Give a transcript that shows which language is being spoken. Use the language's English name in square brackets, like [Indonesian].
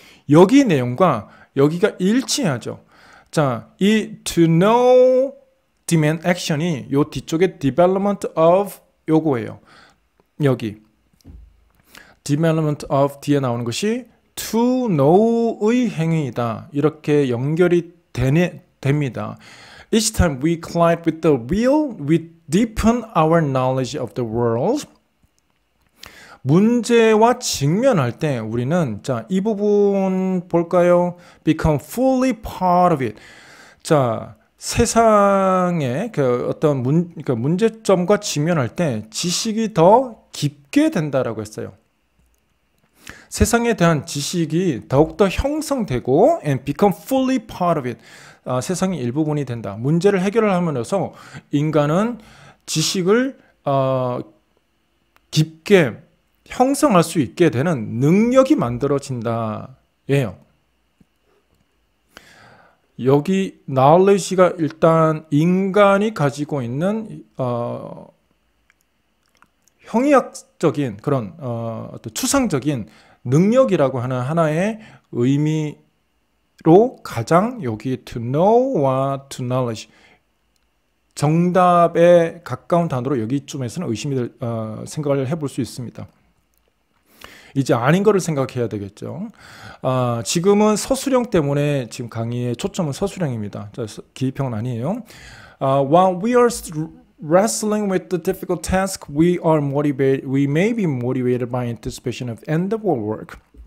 [Korean] 여기 내용과 여기가 일치하죠. 자, 이 to know, demand, action이 요 뒤쪽에 development of 요거예요. 여기 development of 뒤에 나오는 것이 to know의 행위이다. 이렇게 연결이 됩니다. [English] Each time we collide with the real, we deepen our knowledge of the world. [Korean] 문제와 직면할 때 우리는 자, 이 부분 볼까요? [English] Become fully part of it. [Korean] 자, 세상의 그 어떤 문제점과 직면할 때 지식이 더 깊게 된다라고 했어요. 세상에 대한 지식이 더욱더 형성되고 [English] and become fully part of it. [Korean] 세상의 일부분이 된다. 문제를 해결을 함으로써 인간은 지식을 깊게 형성할 수 있게 되는 능력이 만들어진다. 예요. 여기 knowledge가 일단 인간이 가지고 있는 형이학적인 그런 어떤 추상적인 능력이라고 하는 하나의 의미로 가장 여기 to know와 to knowledge 정답에 가까운 단어로 여기쯤에서는 생각을 해볼 수 있습니다. 이제 아닌 거를 생각해야 되겠죠. 지금은 서술형 때문에 지금 강의의 초점은 서술형입니다. 기입형은 아니에요. [English] While we are wrestling with the difficult task, we may be motivated by anticipation of end of our work.